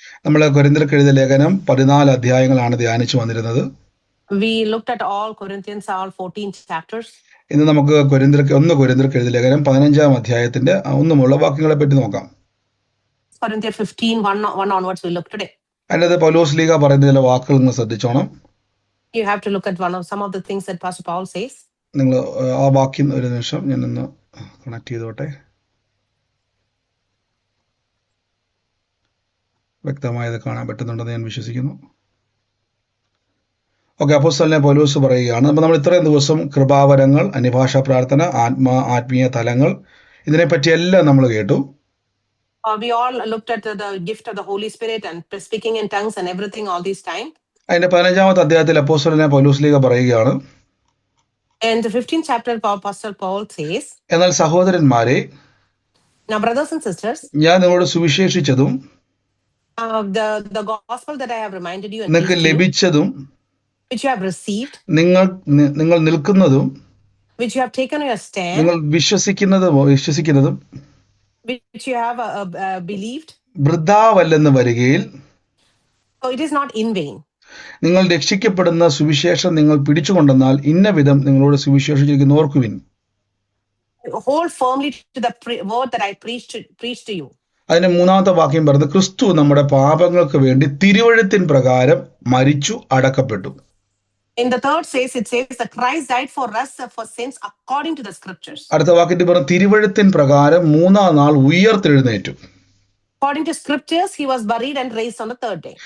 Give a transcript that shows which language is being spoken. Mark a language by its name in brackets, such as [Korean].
[Malayalam] നമ്മൾ കൊരിന്ത്യർക്ക് എഴുതിയ ലേഖനം 14 അധ്യായങ്ങളാണ് ധ്യാനിച്ചു വന്നിരുന്നത്. [English] We looked at all Corinthians, all 14 chapters. [Malayalam] ഇന്ന് നമുക്ക് കൊരിന്ത്യർക്ക് എഴുതിയ ലേഖനം 15 അധ്യായത്തിന്റെ 1 മുതലുള്ള വാക്യങ്ങളെ പറ്റി നോക്കാം. [English] Corinthians 15, 1 onwards we look today. [Malayalam] അതിനകത്ത് പൗലോസ് ലീഗ പറയുന്ന ചില വാക്കുകൾ നിങ്ങൾ ശ്രദ്ധിച്ചോണം. [English] You have to look at some of the things that Pastor Paul says. [Malayalam] നിങ്ങൾ ആ വാക്യം ഒരു നിമിഷം ഞാനൊന്ന് കണക്ട് ചെയ്തോട്ടെ. വ്യക്തമായത് കാണാൻ പറ്റുന്നുണ്ടെന്ന് ഞാൻ വിശ്വസിക്കുന്നു. ഓക്കെ, അപ്പോസ്തലനായ പൗലോസ് പറയുകയാണ്. അപ്പോൾ നമ്മൾ ഇത്രയും ദിവസം കൃപാവരങ്ങൾ, അന്യഭാഷാ പ്രാർത്ഥന, ആത്മീയ തലങ്ങൾ, ഇതിനെപ്പറ്റിയെല്ലാം നമ്മൾ കേട്ടു. [English] We all looked at the gift of the Holy Spirit and speaking in tongues and everything all this time. [Malayalam] അതിന്റെ 15-ാമത്തെ അധ്യായത്തിൽ അപ്പോസ്തലനായ പൗലോസ് ലീഗ പറയുകയാണ്. [English] In the 15th chapter, Apostle Paul says, [Malayalam] എന്നാൽ സഹോദരന്മാരെ, [English] now brothers and sisters, [Malayalam] ഞാൻ നിങ്ങളോട് സുവിശേഷിച്ചതും [English] the gospel that I have reminded you and [Malayalam] നിങ്ങൾക്ക് ലഭിച്ചതും [English] which you have received, [Malayalam] നിങ്ങൾ നിൽക്കുന്നതും [English] which you have taken your stand, [Malayalam] നിങ്ങൾ വിശ്വസിക്കുന്നതും [English] which you have believed, [Malayalam] വൃഥാവല്ലെന്ന് വരികയിൽ, [English] so it is not in vain. [Malayalam] നിങ്ങൾ രക്ഷിക്കപ്പെടുന്ന സുവിശേഷം നിങ്ങൾ പിടിച്ചുകൊണ്ടെന്നാൽ ഇന്ന വിധം നിങ്ങളോട് സുവിശേഷിച്ചിരിക്കുന്നു ഓർക്കുവിൻ. [English] Hold firmly to the word that I preached to you. [Malayalam] അതിന്റെ 3-ാമത്തെ വാക്യം പറയുന്നത്, ക്രിസ്തു നമ്മുടെ പാപങ്ങൾക്ക് വേണ്ടി തിരുവെഴുത്തിൻ പ്രകാരം മരിച്ചു അടക്കപ്പെട്ടു. [English] In the third it says that Christ died for us for sins according to the scriptures. [Malayalam] അടുത്ത വാക്യത്തിൽ പറഞ്ഞു, തിരുവെഴുത്തിൻ പ്രകാരം 3-ാം നാൾ ഉയർത്തെഴുന്നേറ്റു. [English] According to scriptures, he was buried and raised on the third day.